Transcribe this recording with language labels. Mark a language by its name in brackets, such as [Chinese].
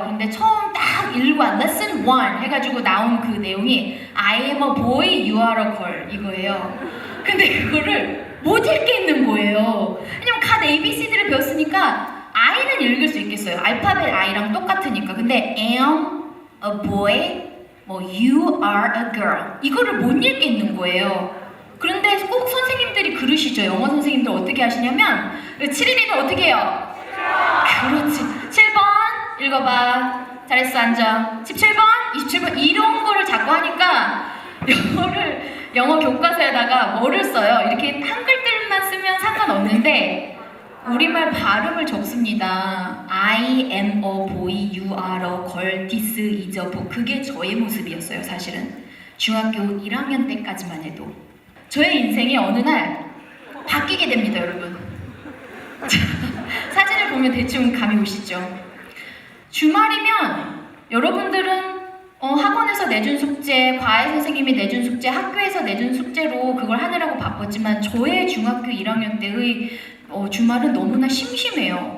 [Korean] 그런데 처음 딱 1관 lesson 1 해가지고 나온 그 내용이 [English] I am a boy, you are a girl [Korean] 이거예요. 근데 그거를 못 읽겠는 거예요. 왜냐면 갓 ABC들을 배웠으니까 I는 읽을 수 있겠어요. 알파벳 I랑 똑같으니까. 근데 [English] am a boy, [Korean] 뭐 [English] you are a girl [Korean] 이거를 못 읽겠는 거예요. 그런데 꼭 선생님들이 그러시죠. 영어 선생님들 어떻게 하시냐면 7일이면 어떻게 해요? 그렇지. 7번 읽어봐. 잘했어 앉아. 17번, 27번 이런 거를 자꾸 하니까 영어 교과서에다가 뭐를 써요? 이렇게 한글들만 쓰면 상관없는데 우리말 발음을 적습니다. [English] I am a boy, you are a girl, this is a book. [Korean] 그게 저의 모습이었어요. 사실은 중학교 1학년 때까지만 해도 저의 인생이 어느 날 바뀌게 됩니다. 여러분 사진을 보면 대충 감이 오시죠? 주말이면 여러분들은 학원에서 내준 숙제, 과외 선생님이 내준 숙제, 학교에서 내준 숙제로 그걸 하느라고 바빴지만 저의 중학교 1학년 때의 주말은 너무나 심심해요.